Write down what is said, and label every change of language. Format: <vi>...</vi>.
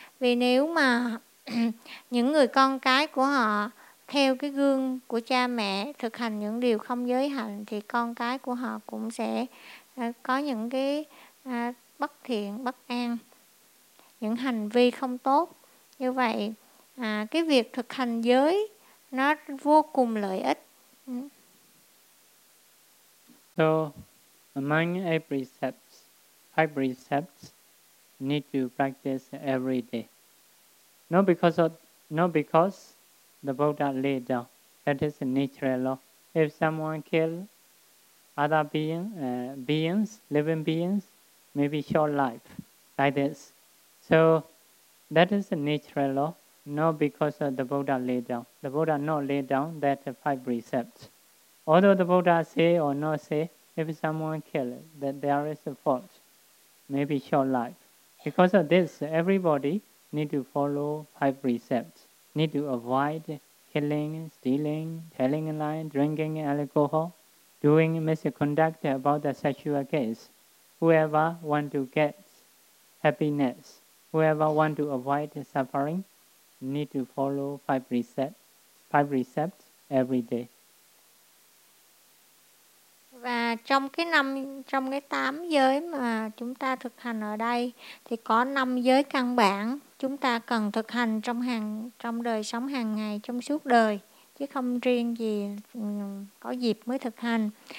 <vi>Vì nếu mà những người con cái của họ theo cái gương của cha mẹ thực hành những điều không giới hạnh, thì con cái của họ cũng sẽ có những cái bất thiện, bất an, những hành vi không tốt. Như vậy cái việc thực hành giới nó vô cùng lợi ích.</vi> <en>So among a precepts, five precepts need to practice every day. Not because the Buddha laid down, that is a natural law. If someone kill other living beings, maybe short life like this. So that is a natural law. Not because of the Buddha laid down. The Buddha not laid down that five precepts. Although the Buddha say or not say, if someone kill that there is a fault, maybe short life. Because of this, everybody need to follow five precepts. Need to avoid killing, stealing, telling a lie, drinking alcohol, doing misconduct about the sexual case. Whoever want to get happiness, whoever want to avoid suffering, need to follow five precepts every day.</en> <vi>Và trong cái tám giới mà chúng ta thực hành ở đây thì có năm giới căn bản chúng ta cần thực hành trong đời sống hàng ngày, trong suốt đời, chứ không riêng gì có dịp mới thực hành.</vi>